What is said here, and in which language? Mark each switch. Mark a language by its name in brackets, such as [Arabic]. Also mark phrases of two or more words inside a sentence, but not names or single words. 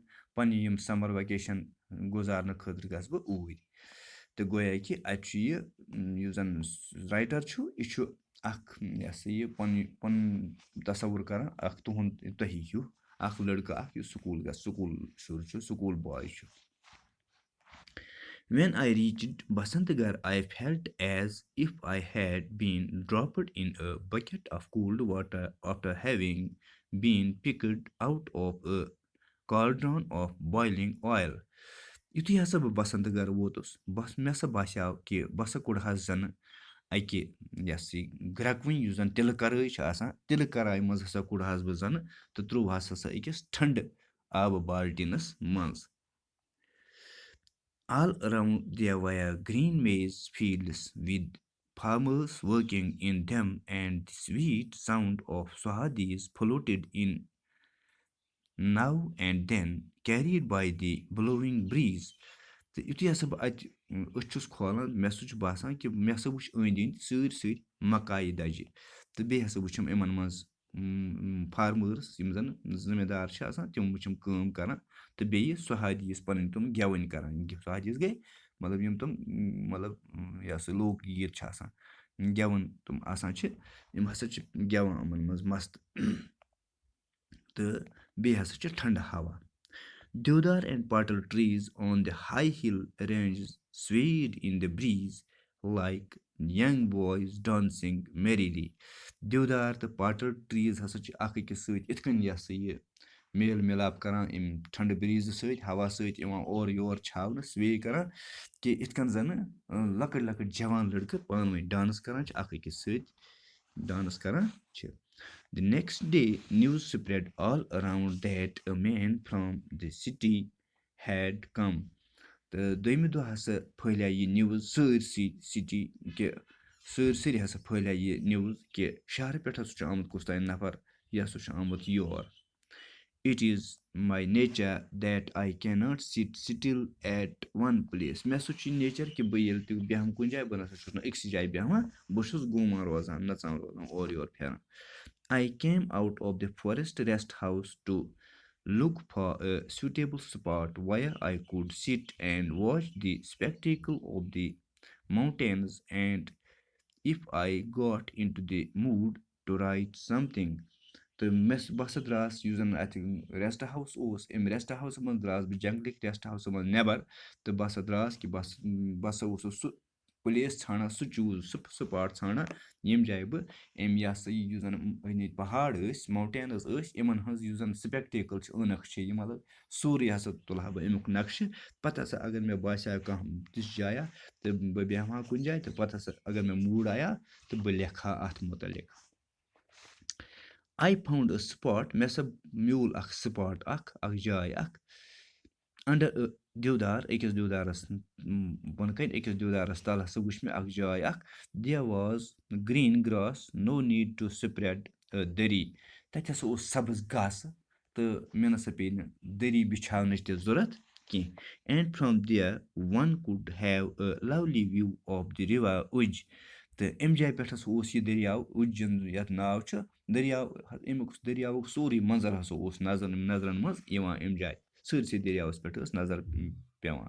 [Kashmiri] پنٕنہِ یِم سَمر ویکیشن گُزارنہٕ خٲطرٕ گژھٕ بہٕ اوٗرۍ. تہٕ گویا کہِ اَتہِ چھُ یہِ یُس زَن رایٹر چھُ یہِ چھُ اکھ یہِ ہسا یہِ پَنُن تصوُر کران اکھ تُہُنٛد تۄہہِ ہیوٗ اَکھ لٔڑکہٕ اَکھ یُس سکوٗل گژھِ سکوٗل شُر چھُ [English] school boy [Kashmiri] چھُ. [English] When I reached Basantgarh, I felt as if I had been dropped in a bucket of cold water after having been picked out of a cauldron of boiling oil. [Kashmiri] یُتھُے ہسا بہٕ بسنتگڑ ووتُس مےٚ ہسا باسیٛو کہِ بہٕ ہسا کوٚڑہَس زَنہٕ اَکہِ یۄس یہِ گرٛٮ۪کوٕنۍ یُس زَن تِلہٕ کَرٲے چھِ آسان تِلہٕ کَراے منٛز ہسا کوٚڑہَس بہٕ زَنہٕ تہٕ ترٛووہَس ہسا أکِس ٹھنٛڈٕ آبہٕ بالٹیٖنَس منٛز. [English] All around there were green maize fields with farmers working in them, and the sweet sound of swahadis floated in now and then, carried by the blowing breeze. [Kashmiri] تہٕ یُتھُے ہسا بہٕ اَتہِ أچھ چھُس کھولان مےٚ ہسا چھُ باسان کہِ مےٚ ہسا وٕچھ أنٛدۍ أنٛدۍ سٲرسٕے مکایہِ دَجہِ تہٕ بیٚیہِ ہسا وٕچھِم یِمن منٛز فارمٲرٕس یِم زَن زٔمیٖندار چھِ آسان تِم وٕچھِم کٲم کران تہٕ بیٚیہِ سُہادیٖز پَنٕنۍ تِم گٮ۪وٕنۍ کران سُہادیٖز گٔے مطلب یِم تِم مطلب یہِ ہسا لوک گیٖت چھِ آسان گٮ۪وُن تِم آسان چھِ یِم ہسا چھِ گٮ۪وان یِمن منٛز مَستہٕ تہٕ بیٚیہِ ہسا چھِ ٹھنٛڈٕ ہوا. [English] Deodar and patal trees on the high hill ranges swayed in the breeze like young boys dancing merrily. [Kashmiri] Deodar تہٕ [English] patal trees [Kashmiri] ہسا چھِ اکھ أکِس سۭتۍ یِتھ کٔنۍ یہِ ہسا یہِ میل مِلاپ کران اَمہِ ٹھنٛڈٕ بریٖزٕ سۭتۍ ہوا سۭتۍ یِوان اورٕ یور چھاونہٕ سُوے کران کہِ یِتھ کٔنۍ زَنہٕ لۄکٕٹۍ لۄکٕٹۍ جوان لٔڑکہٕ پانہٕ ؤنۍ ڈانٕس کران چھِ اکھ أکِس سۭتۍ ڈانٕس کران چھِ. [English] The next day, news spread all around that a man from the city had come. [Kashmiri] تہٕ دوٚیمہِ دۄہ ہسا پھٔہلے یہِ نِوٕز سٲرسٕے سِٹی کہِ سٲرسٕے ہسا پھٔہلے یہِ نِوٕز کہِ شہرٕ پٮ۪ٹھ ہسا چھُ آمُت کُس تانۍ نفر یہِ ہسا چھُ آمُت یور. [English] It is my nature that I cannot sit still at one place. [Kashmiri] مےٚ ہسا چھُ نیچر کہِ بہٕ ییٚلہِ تہِ بیٚہمہٕ کُنہِ جایہِ بہٕ نسا چھُس نہٕ أکسٕے جایہِ بیٚہوان بہٕ چھُس گوٗمان روزان نژان روزان اورٕ یورٕ پھیران. [English] I came out of the forest rest house to look for a suitable spot where I could sit and watch the spectacle of the mountains, and if I got into the mood to write something. [Kashmiri] تہٕ بہٕ ہسا درٛاس یُس زَن اَتہِ [English] rest house [Kashmiri] اوس اَمہِ رٮ۪سٹ ہاوسہٕ منٛز درٛاس بہٕ جنٛگلٕکۍ رٮ۪سٹ ہاوسہٕ منٛز نٮ۪بر تہٕ بہٕ ہسا درٛاس کہِ بہٕ ہسا اوسُس سُہ پٕلیس ژھانڈان سُہ چوٗز سُہ سُپاٹ ژھانڈان ییٚمہِ جایہِ بہٕ اَمہِ یہِ ہسا یُس زَن أنٛدۍ أنٛدۍ پہاڑ ٲسۍ ماوٹینٕز ٲسۍ یِمن ہٕنٛز یُس زَن سِپیکٹیکٕل چھِ عٲنکھ چھِ یہِ مطلب سورُے ہسا تُلہٕ ہا بہٕ اَمیُک نقشہٕ پَتہٕ ہسا اگر مےٚ باسیٛو کانٛہہ تِژھ جایا تہٕ بہٕ بیٚہمہٕ ہا کُنہِ جایہِ تہٕ پَتہٕ ہسا اگر مےٚ موٗڈ آیا تہٕ بہٕ لیکھٕ ہا اَتھ مُتعلِق. [English] I found a spot. [Kashmiri] مےٚ ہسا میوٗل اکھ سپاٹ اکھ جاے اکھ انڈر دیودار أکِس دیودارَس بۄنہٕ کَنۍ أکِس دیودارَس تل ہسا وٕچھ مےٚ اکھ جاے اکھ. [English] There was green grass, no need to spread a دٔری. [Kashmiri] تَتہِ ہسا اوس سبٕز گاسہٕ تہٕ مےٚ نسا پیٚیہِ نہٕ دٔری بِچھاونٕچ تہِ ضوٚرتھ کینٛہہ. [English] And from there one could have a lovely view of the river Uj. [Kashmiri] تہٕ اَمہِ جایہِ پٮ۪ٹھ ہسا اوس یہِ دٔریاو اُجن یَتھ ناو چھُ دٔریاو اَمیُک دٔریاوُک سورُے منظر ہسا اوس نظرن منٛز یِوان اَمہِ جایہِ سٲرسٕے دٔریاوَس پٮ۪ٹھ ٲس نظر پیٚوان.